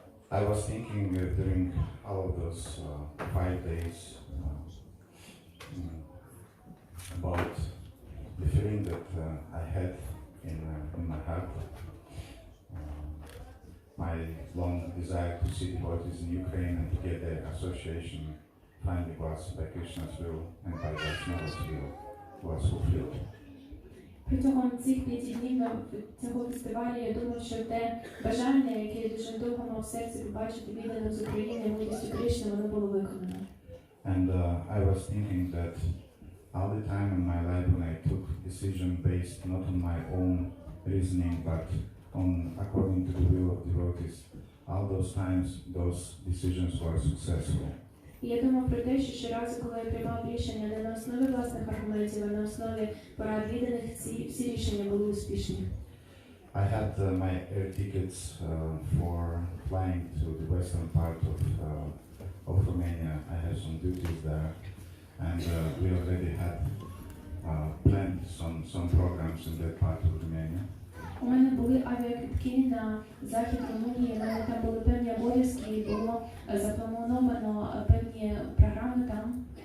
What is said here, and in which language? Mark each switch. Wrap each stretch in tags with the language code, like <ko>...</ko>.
<en>I was thinking during all of those 5 days about the feeling that I had in my heart, my long desire to see devotees in Ukraine and to get the association finally was by Krishna's will and by Vaishnava's will was fulfilled.</en> <uk>Протягом цих 5 днів цього фестивалю я думав, що те бажання, яке я дуже довго мав в серці побачити відданих з України, милістю Кришни, воно було виконано.</uk> <en>And I was thinking that all the time in my life when I took decision based not on my own reasoning but on according to the will of devotees, all those times those decisions were successful.</en> <uk>І я думав про те, що щоразу, коли я приймав рішення не на основі власних аргументів, а на основі порад відданих, ці всі рішення були успішні.</uk> <en>I had my air tickets for flying to the western part of Romania. I had some duties there, and we already had planned some programs in that part of Romania.</en> <uk>У мене були авіаквитки на захід Румунії, у мене там були певні обов'язки, і було заплановано певні програми там.</uk>